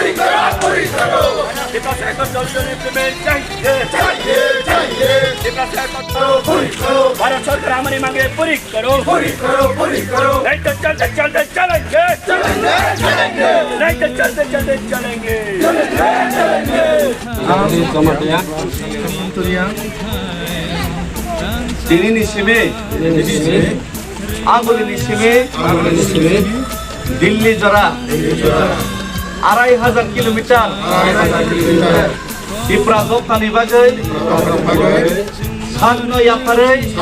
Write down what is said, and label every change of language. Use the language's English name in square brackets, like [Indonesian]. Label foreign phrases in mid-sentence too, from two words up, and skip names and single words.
[Hindi] इम्प्लीमेंट चाहिए भारत सरकार हमारी मांगे पूरी करो नहीं तो चलते चलते चलेंगे नहीं तो चलते चलते चलेंगे [Bodo] दिनैनि सिमे आगोलनि सिमे दिल्ली जरा 2500 किलोमीटर त्रिपुरा जखानि बागै साननो याफारै